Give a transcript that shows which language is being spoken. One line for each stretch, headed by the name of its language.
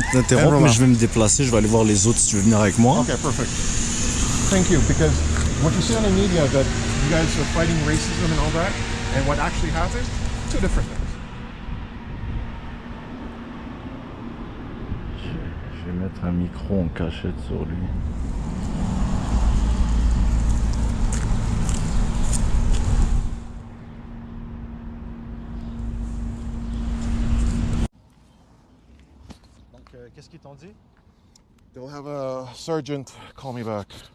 French: excuse-moi de t'interrompre,
English: and
French: mais je vais me déplacer. Je vais aller voir les autres si tu veux venir avec moi.
English: Okay, perfect. Thank you, because what you see on the media that you guys are fighting racism and all that, and what actually happened, two different things.
French: Je vais mettre un micro en cachette sur lui. Donc, qu'est-ce qu'ils t'ont dit?
English: They'll have a sergeant call me back.